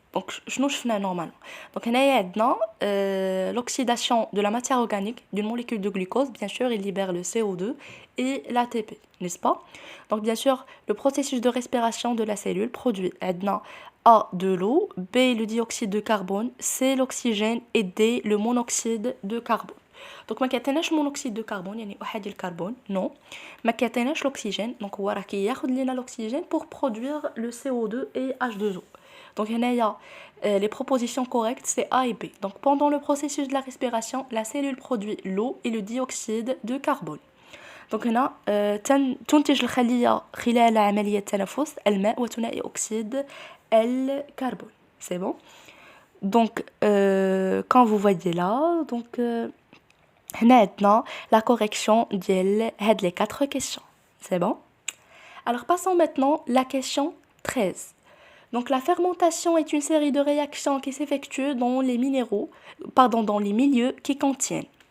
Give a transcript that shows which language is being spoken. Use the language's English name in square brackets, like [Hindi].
[French] donc [Arabic] شنو شفنا [French] normalement. donc [Arabic] هنايا عندنا [French] l'oxydation de la matière organique d'une molécule de glucose, bien sûr il libère le CO2 et l'ATP, n'est-ce pas. donc bien sûr le processus de respiration de la cellule produit [Arabic] عندنا [French] A de l'eau, B le dioxyde de carbone, C l'oxygène et D le monoxyde de carbone. [Arabic] donc ما كيعطيناش مونوكسيد دو كربون يعني احادي الكربون نو، ما كيعطيناش الاكسجين دونك هو راه كياخذ لينا الاكسجين [French] pour produire le CO2 et H2O. donc [Arabic] هنايا [French] les propositions correctes c'est A et B. donc pendant le processus de la respiration la cellule produit l'eau et le dioxyde de carbone. [Arabic] donc هنا تنتج الخلية خلال عملية التنفس الماء وثنائي أكسيد الكربون. [French] c'est bon. donc quand vous voyez là donc [Arabic] هنا عندنا [French] la correction [Arabic] ديال هاد [French] les 4 questions. c'est bon. alors passons maintenant la question 13. donc la fermentation est une série de réactions qui s'effectuent dans les dans les milieux qui contiennent.